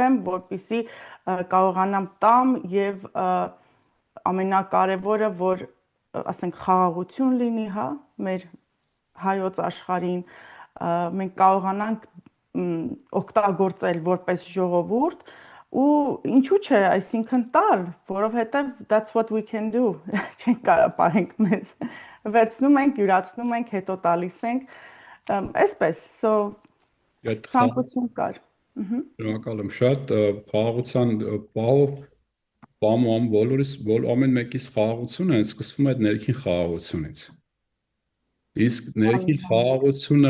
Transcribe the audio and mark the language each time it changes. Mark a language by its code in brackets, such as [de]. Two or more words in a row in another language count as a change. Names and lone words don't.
[hy] եմ, որպեսզի կարողանամ տամ եւ ամենակարևորը, որ ասենք խաղաղություն լինի, հա, մեր հայոց աշխարհին, մենք կարողանանք օգտագործել որպես ժողովուրդ ու ինչու՞ չէ, այսինքն տալ, որովհետև [en] that's what we can do, [hy] չենք կարող պահենք մեզ, վերցնում ենք, յուրացնում ենք, հետո տալիս ենք, այսպես, so ցանկություն կար։ Շնորհակալ եմ շատ, խաղաղության պահով ամեն մեկիս խաղաղությունը սկսվում է այդ ներքին խաղաղությունից։ Իսկ ներքին խաղաղությունը